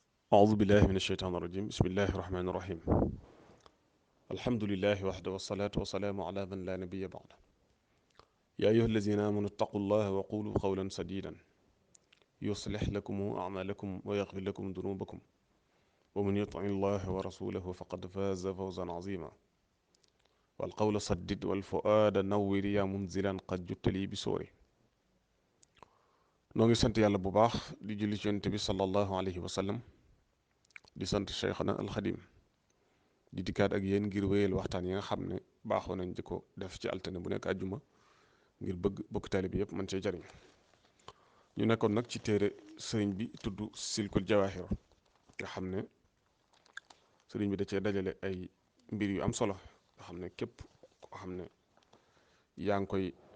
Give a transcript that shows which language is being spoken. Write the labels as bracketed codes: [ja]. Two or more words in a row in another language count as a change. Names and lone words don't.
[ar] أعوذ بالله من الشيطان الرجيم بسم الله الرحمن الرحيم الحمد لله وحده والصلاة والسلام على من لا نبي بعده يا أيها الذين آمنوا اتقوا الله وقولوا قولا سديدا يصلح لكم أعمالكم ويغفر لكم ذنوبكم ومن يطع الله ورسوله فقد فاز فوزا عظيما والقول سدد والفؤاد نور يا منزلا قد جدت لي بسوري [wo] noo ngi sant yàlla bu baax di julli ci yonent bi [ar] صلى الله عليه وسلم [wo] di sant Cheikhna alxadim di dikkaat ak yéen ngir wéyal waxtaan yi nga xam ne baaxoo nañ di ko def ci altine bu nekk àjjuma ngir bëgg bokk taalibe bi yëpp mën cee jariñ ñu nekkoon nag ci téere sëriñ bi tudd silkul jawaahir nga xam ne sëriñ bi da cee dajale ay mbir yu am solo nga xam ne képp koo xam ne yaa ngi koy